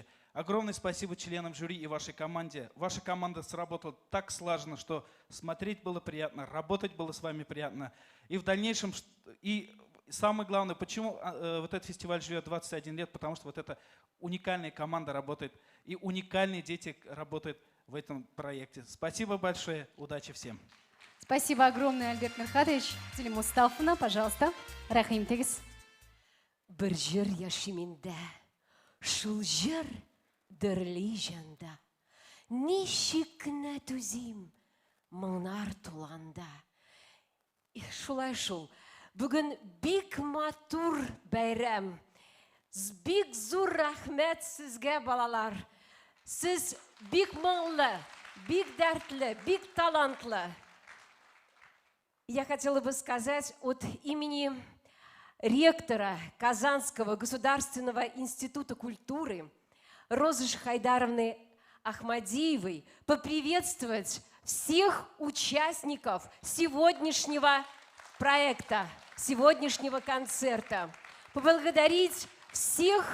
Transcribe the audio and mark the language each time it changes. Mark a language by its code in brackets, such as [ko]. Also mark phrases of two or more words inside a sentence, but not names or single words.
[ru] Огромное спасибо членам жюри и вашей команде. Ваша команда сработала так слаженно, что смотреть было приятно, работать было с вами приятно. И в дальнейшем, и самое главное, почему вот этот фестиваль живет 21 лет, потому что вот эта уникальная команда работает, и уникальные дети работают в этом проекте. Спасибо большое, удачи всем. Спасибо огромное, Альберт Мерхатович. Диле Мустафовна, пожалуйста, [tt] рәхим итегез. Бер җыр яши миндә, шул җыр дөрли җанда. Ничек кенә түзим моңнар тулганда. Шулай шул. Бүген бик матур бәйрәм. Бик зур рәхмәт сезгә, балалар. Сез бик моңлы, бик дәртле, бик талантлы. [ru] Я хотела бы сказать от имени ректора Казанского государственного института культуры Розы Шахайдаровны Ахмадиевой поприветствовать всех участников сегодняшнего проекта, сегодняшнего концерта, поблагодарить всех